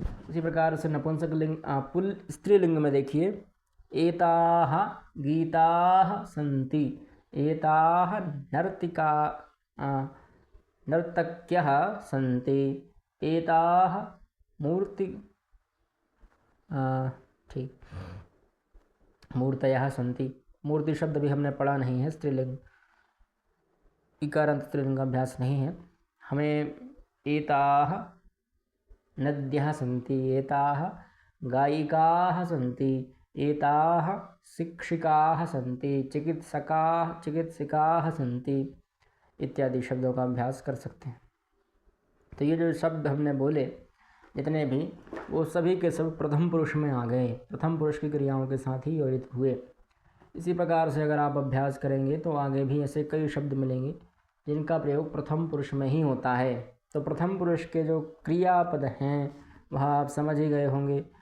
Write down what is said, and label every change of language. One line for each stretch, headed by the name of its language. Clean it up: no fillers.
Hindi: उसी प्रकार से नपुंसकलिंग स्त्रीलिंग में देखिए
Sanskrit: एताः गीताः सन्ति, एताः नर्तक्यः सन्ति, एताः मूर्तयः सन्ति।
Hindi: मूर्ति शब्द भी हमने पढ़ा नहीं है, स्त्रीलिंग इकारांत स्त्रीलिंग का अभ्यास नहीं है हमें।
Sanskrit: एताः नद्यः सन्ति, एताः गायिकाः सन्ति, एताः शिक्षिकाः सन्ति, चिकित्सकाः सन्ति
Hindi: इत्यादि शब्दों का अभ्यास कर सकते हैं। तो ये जो शब्द हमने बोले जितने भी, वो सभी के सब प्रथम पुरुष में आ गए, प्रथम पुरुष की क्रियाओं के साथ ही योजित हुए। इसी प्रकार से अगर आप अभ्यास करेंगे तो आगे भी ऐसे कई शब्द मिलेंगे जिनका प्रयोग प्रथम पुरुष में ही होता है। तो प्रथम पुरुष के जो क्रियापद हैं वह आप समझ ही गए होंगे।